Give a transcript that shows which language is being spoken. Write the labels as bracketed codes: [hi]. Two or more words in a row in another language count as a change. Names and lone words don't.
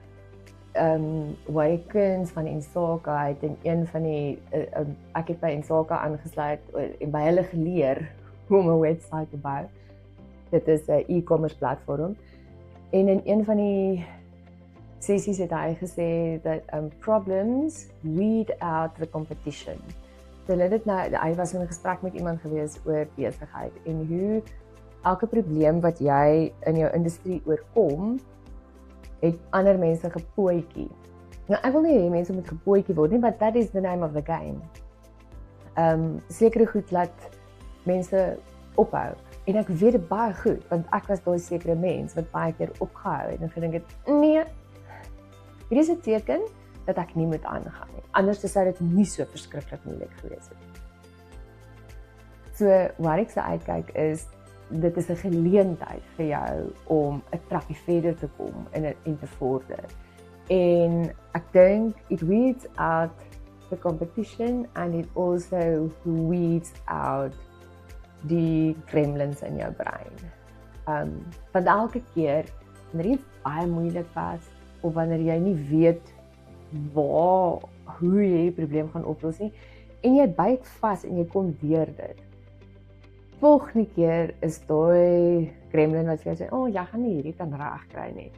[af] Wakens van Ensaka het in een van die, ek het by Ensaka aangesluit en by hulle geleer hoe om 'n website te bou. Dit is 'n e-commerce platform. En in een van die sessies het hy gesê dat [en] problems weed out the competition. [af] So hy was in 'n gesprek met iemand gewees oor besigheid en hoe elke probleem wat jy in jou industrie oorkom, het ander mense gepootjie. Nou ek wil nie hê mense moet gepootjie word nie, [en] but that is the name of the game. [af] Sekere goed laat mense ophou. En ek weet dit baie goed, want ek was daai sekere mens wat baie keer opgehou het en gedink het, nee, hier is 'n teken dat ek nie moet aangaan nie. Anders sou dit nie so verskriklik moeilik gewees het. So waar ek se uitkyk is, dit is 'n geleentheid vir jou om 'n trappie verder te kom en te vorder. En ek dink [en] it weeds out the competition and it also weeds out [af] die gremlins in jou brein. Want elke keer wanneer iets baie moeilik was of wanneer jy nie weet hoe jy die probleem gaan oplos nie en jy byt vas en jy kom deur dit. Volgende keer is daai gremlin wat vir jou sê, jy gaan nie hierdie kan regkry nie.